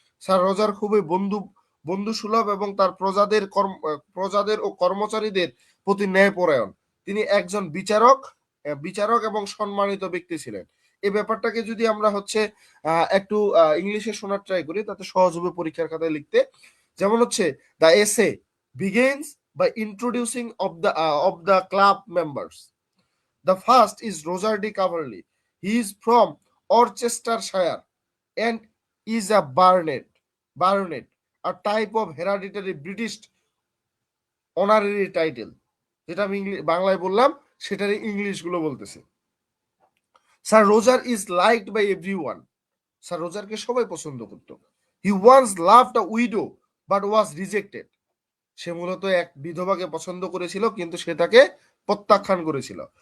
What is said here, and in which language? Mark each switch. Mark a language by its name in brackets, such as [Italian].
[Bangla] Sir Roger খুবই বন্ধুসুলভ এবং তার প্রজাদের ও কর্মচারীদের প্রতি ন্যায়পরায়ণ। তিনি একজন বিচারক এবং সম্মানিত ব্যক্তি ছিলেন। এই ব্যাপারটাকে যদি আমরা হচ্ছে একটু ইংলিশে শোনার ট্রাই করি, তাতে সহজ হবে পরীক্ষার খাতায় লিখতে। [English] যেমন হচ্ছে the essay begins by introducing of the club members. The first is Roger D. Coverley. He is from Orchestershire and is a baronet, a type of hereditary British honorary title. [Bangla] যেটা আমি বাংলায় বললাম সেটারই ইংলিশ গুলো বলতেছে। [English] Sir Roger is liked by everyone. [Bangla] Sir রোজারকে সবাই পছন্দ করত। [English] He once loved a widow but was rejected. [Bangla] সে মূলত এক বিধবাকে পছন্দ করেছিল, কিন্তু সে তাকে প্রত্যাখ্যান করেছিল।